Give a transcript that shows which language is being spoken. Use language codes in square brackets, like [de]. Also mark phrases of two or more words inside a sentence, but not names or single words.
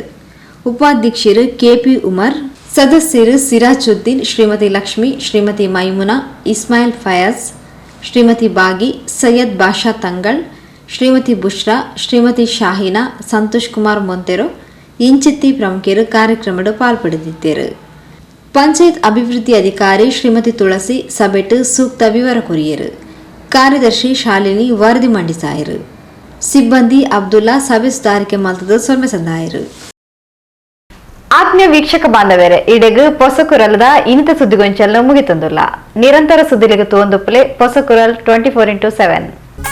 [tcy] ಉಪಾಧ್ಯಕ್ಷರು KP ಉಮರ್, ಸದಸ್ಯರು ಸಿರಾಜುದ್ದೀನ್, ಶ್ರೀಮತಿ ಲಕ್ಷ್ಮಿ, ಶ್ರೀಮತಿ ಮೈಮುನಾ, ಇಸ್ಮಾಯಿಲ್ ಫಯಾಜ್, ಶ್ರೀಮತಿ ಬಾಗಿ, ಸೈಯದ್ ಬಾಷಾ ತಂಗಳ್, ಶ್ರೀಮತಿ ಬುಷ್ರಾ, ಶ್ರೀಮತಿ ಶಾಹಿನಾ, ಸಂತೋಷ್ ಕುಮಾರ್ ಮೊಂತೆರೋ ಇಂಚಿತ್ತಿ ಪ್ರಮುಖರು ಕಾರ್ಯಕ್ರಮದ ಪಾಲ್ಪಡೆದಿದ್ದರು. ಪಂಚಾಯತ್ ಅಭಿವೃದ್ಧಿ ಅಧಿಕಾರಿ ಶ್ರೀಮತಿ ತುಳಸಿ ಸಭೆಟ್ಟು ಸೂಕ್ತ ವಿವರ ಕೊರಿಯರು. ಕಾರ್ಯದರ್ಶಿ ಶಾಲಿನಿ ವರದಿ ಮಂಡಿಸಾಯರು. ಸಿಬ್ಬಂದಿ ಅಬ್ದುಲ್ಲಾ ಸಭೆ ಸುಧಾರಿಕೆ ಮಲ್ತದ ಸೊಲ್ಮೆ ಸಂದಾಯರು. ಆತ್ಮೀಯ ವೀಕ್ಷಕ ಬಾಂಧವರೇ, ಇಡೆಗು ಪೊಸಕುರಲದ ಇನ್ನಿತ ಸುದ್ದಿಗೊಂಚಲು ಮುಗಿತಂದುಲ್ಲ. ನಿರಂತರ ಸುದ್ದಿಲಿಗೆ ತೋಂದುಪ್ಪಲೆ ಪೊಸಕುರಲ್ 24x7.